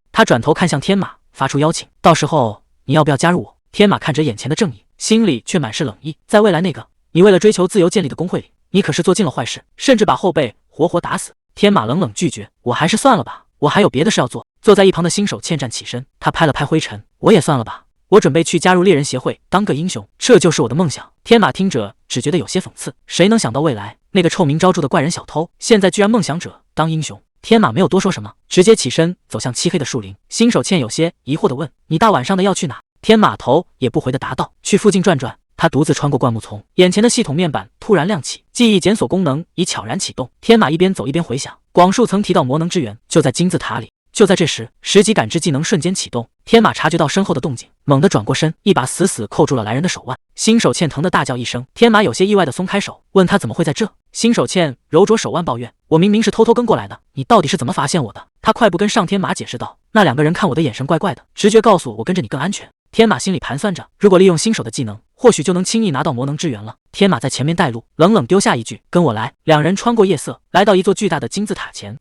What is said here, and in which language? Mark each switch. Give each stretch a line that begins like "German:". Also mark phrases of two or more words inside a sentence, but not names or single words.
Chinese: 他轉頭看向天馬，發出邀請：到時候你要不要加入我？天馬看着眼前的正義，心裡卻滿是冷意。在未來那個你為了追求自由建立的工會裡，你可是做盡了壞事，甚至把後輩活活打死。天馬冷冷拒絕：我還是算了吧，我還有別的事要做。坐在一旁的新手茜站起身，他拍了拍灰塵：我也算了吧， 我準備去加入獵人協會，當個英雄，這就是我的夢想。天馬聽着只覺得有些諷刺，誰能想到未來那個臭名昭著的怪人小偷，現在居然夢想着當英雄。天馬沒有多說什麼，直接起身走向漆黑的樹林。新手茜有些疑惑地問：“你大晚上的要去哪？” 天馬頭也不回地答道：“去附近轉轉。”他獨自穿過灌木叢，眼前的系統面板突然亮起，記憶檢索功能已悄然啟動。天馬一邊走一邊回想，廣樹曾提到魔能之源就在金字塔裡。就在這時，10級感知技能瞬間啟動，天馬察覺到身後的動靜，猛地轉過身，一把死死扣住了來人的手腕。新手茜疼得大叫一聲，天馬有些意外地鬆開手，問他怎麼會在這。新手茜揉着手腕抱怨：“我明明是偷偷跟過來的，你到底是怎麼發現我的？” 他快步跟上天馬解釋道：“那2個人看我的眼神怪怪的，直覺告訴我跟着你更安全。” 天馬心裡盤算着，如果利用新手的技能，或許就能輕易拿到魔能之源了。天馬在前面帶路，冷冷丟下一句：“跟我來。”2人穿過夜色，來到一座巨大的金字塔前。